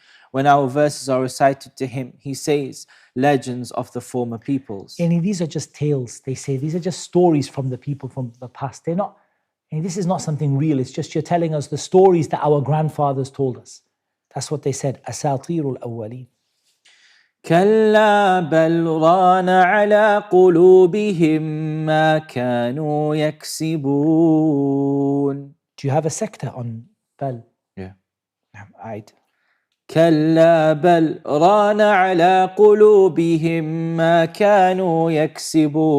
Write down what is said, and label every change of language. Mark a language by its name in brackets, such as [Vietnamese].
[English] When our verses are recited to him, he says, legends of the former peoples. And these are just tales. They say these are just stories from the people from the past. They're not, this is not something real. It's just you're telling us the stories that our grandfathers told us. That's what they said. Asatirul awwaleen. [Arabic] كلا بل ران على قلوبهم ما كانوا يكسبون. [English] Do you have a sector on bal? Yeah. Right. [Arabic] كلا بل ران على قلوبهم ما كانوا يكسبون.